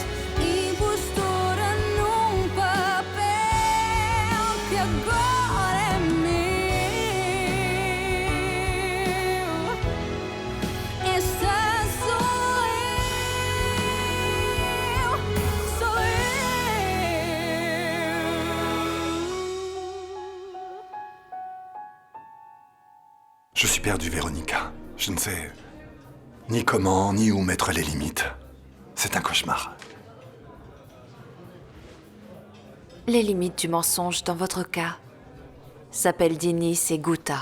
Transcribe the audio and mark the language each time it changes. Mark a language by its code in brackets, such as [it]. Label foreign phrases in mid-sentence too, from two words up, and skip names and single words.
[pt] Impostora num papel que agora é meu. Esta sou eu, sou eu. [fr] Je suis perdu, Véronica. Je ne sais ni comment, ni où mettre les limites. C'est un cauchemar. Les limites du mensonge, dans votre cas, s'appellent Dinis et Guta.